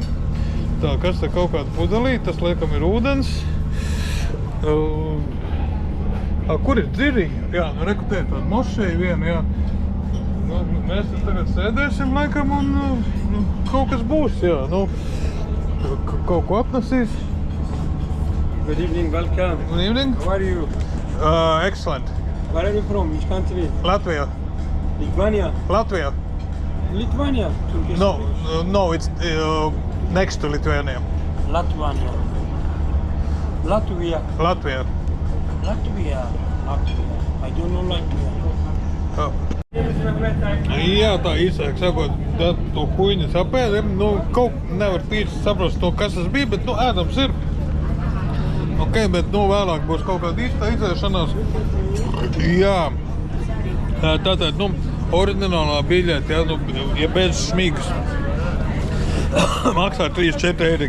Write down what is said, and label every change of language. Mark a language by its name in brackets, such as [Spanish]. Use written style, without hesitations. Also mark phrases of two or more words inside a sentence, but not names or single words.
[Latvian] Tā, kas te kaut kāda pudelīte, tas, laikam, ir ūdens. Kur ir dziriņa? Jā, nu, reku te tāda mošeja viena, jā. Nu, mēs te tagad sēdēsim, laikam, un nu, kaut kas būs, jā, nu, kaut ko atnesīs. [English] Good evening, welcome. Good evening. How are you? Excellent. Where are you from? Which country? Latvia. Lithuania? Latvia. Lithuania? Turkish. No, it's next to Lithuania. Lithuania. Latvia. Latvia. Latvia. Latvia. I don't know Latvia. Oh. [Latvian] Jā, tā īsāk sakot, to huiņu sapēdiem, nu, kaut nevar tīši saprast to, kas tas bija, bet, nu, ēdams ir. Ok, bet, nu, vēlāk būs kaut kāda īsta izēšanās. Jā, tātad, nu, oriģinālā biļete, ja, nu, ja bez šmīgas, maksā 34 eiro.